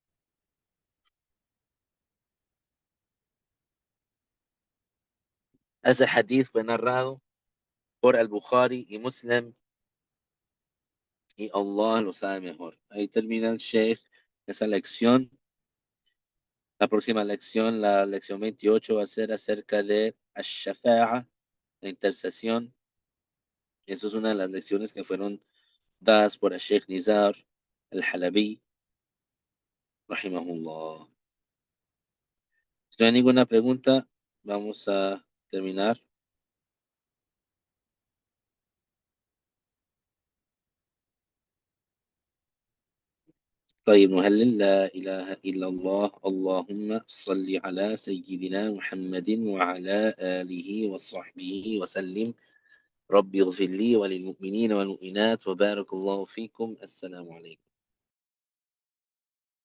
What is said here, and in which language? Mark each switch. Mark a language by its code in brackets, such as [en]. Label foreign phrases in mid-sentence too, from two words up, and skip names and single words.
[es] Ese hadith fue narrado por al-Bukhari y Muslim y Allah lo sabe mejor. Ahí termina el Sheikh esa lección. La próxima lección, la lección 28, va a ser acerca de Ash-Shafa'a, la intercesión. Eso es una de las lecciones que fueron dadas por el Sheikh Nizar al-Halabi, rahimahullah. Si no hay ninguna pregunta, vamos a terminar. [ar] طيب نهلل لا إله إلا الله اللهم صل على سيدنا محمد وعلى آله وصحبه وسلم ربي اغفر لي وللمؤمنين والمؤمنات وبارك الله فيكم السلام عليكم